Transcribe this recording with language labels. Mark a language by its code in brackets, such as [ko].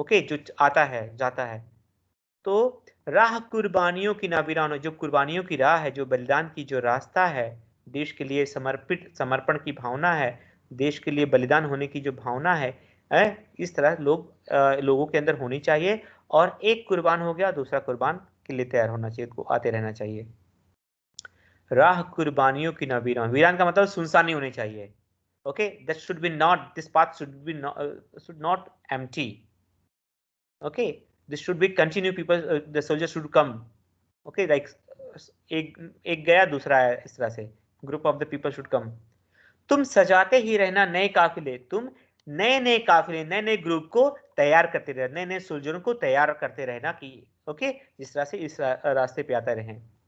[hi] Okay, जो आता है जाता है। तो राह कुर्बानियों की नावीरान, जो कुर्बानियों की राह है, जो बलिदान की जो रास्ता है, देश के लिए समर्पण की भावना है, देश के लिए बलिदान होने की जो भावना है, इस तरह लोगों के अंदर होनी चाहिए। और एक कुर्बान हो गया, दूसरा कुर्बान के लिए तैयार होना चाहिए, उसको आते रहना चाहिए। राह कुर्बानियों की वीरान, वीरान का मतलब सुनसान नहीं होनी चाहिए। [en] Okay, that should be not, this path should not empty. Okay, this should be continue, people the soldiers should come. [hi] Okay, like एक गया दूसरा है, इस तरह से [en] Group of the people should come. [hi] तुम सजाते ही रहना नए काफिले, तुम नए नए काफिले, नए नए ग्रुप को तैयार करते रहना, नए नए सोल्जरों को तैयार करते रहना कि ओके, जिस तरह से इस रास्ते पे आते रहें।